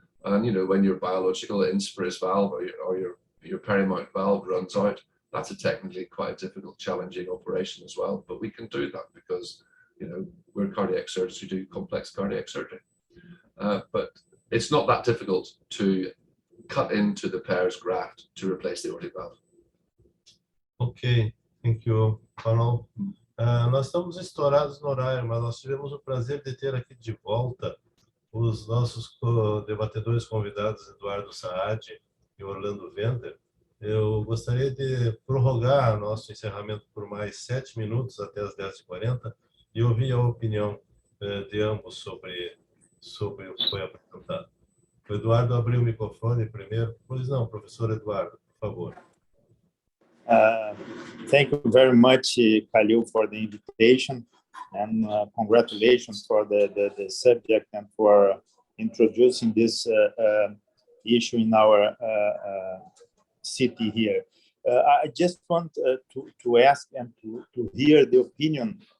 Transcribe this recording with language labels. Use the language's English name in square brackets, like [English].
[English] And, when your biological inspirus valve or your perimount valve runs out, that's a technically quite a difficult, challenging operation as well. But we can do that because, we're cardiac surgeons who do complex cardiac surgery. But it's not that difficult to cut into the PEARS graft to replace the aortic valve. Ok, thank you, Ronald. [Portuguese] Nós estamos estourados no horário, mas nós tivemos o prazer de ter aqui de volta os nossos debatedores convidados, Eduardo Saad e Orlando Vender. Eu gostaria de prorrogar nosso encerramento por mais 7 minutos, até as 10h40, e ouvir a opinião de ambos sobre o que foi apresentado. O Eduardo abriu o microfone primeiro. Pois não, professor Eduardo, por favor. [English] Thank you very much, Khalil, for the invitation, and congratulations for the subject and for introducing this issue in our city here. I just want to ask and to hear the opinion.